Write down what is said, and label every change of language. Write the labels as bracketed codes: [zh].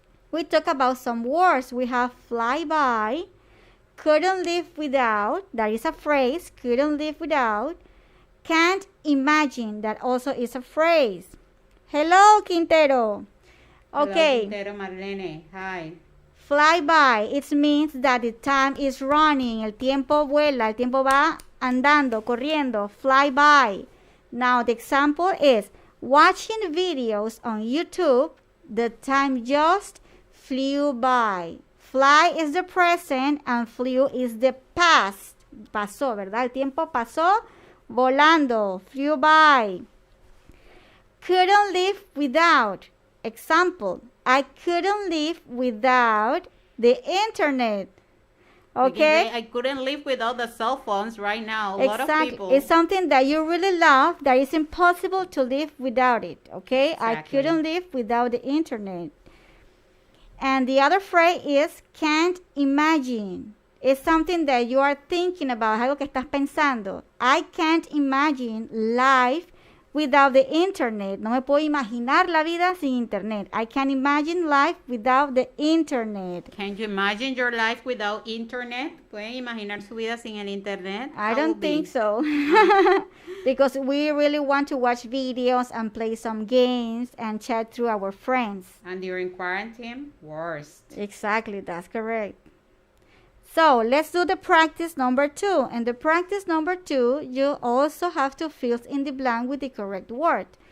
[en] We talk about some words. We have flyby, couldn't live without. That is a phrase, couldn't live without. Can't imagine. That also is a phrase. Hello, Quintero. Okay. Hello, Quintero Marlene. Hi. Flyby. It means that the time is running. [es] El tiempo vuela. El tiempo va andando, corriendo. [en] Flyby. Now, the example is watching videos on YouTube. The time just flew by. Fly is the present and flew is the past. [es] Pasó, ¿verdad? El tiempo pasó volando. [en] Flew by. Couldn't live without. Example, I couldn't live without the internet. Okay? I couldn't live without the cell phones right now. A lot of people. It's something that you really love that is impossible to live without it. Okay? Exactly. I couldn't live without the internet. And the other phrase is can't imagine. It's something that you are thinking about, [es] algo que estás pensando. [en] I can't imagine life without the internet. [es] No me puedo imaginar la vida sin internet. [en] I can't imagine life without the internet. Can you imagine your life without internet? [es] ¿Pueden imaginar su vida sin el internet? [en] I don't think so. Because we really want to watch videos and play some games and chat through our friends. And during quarantine, worst. Exactly, that's correct. So let's do the practice number 2. And the practice number 2, you also have to fill in the blank with the correct word.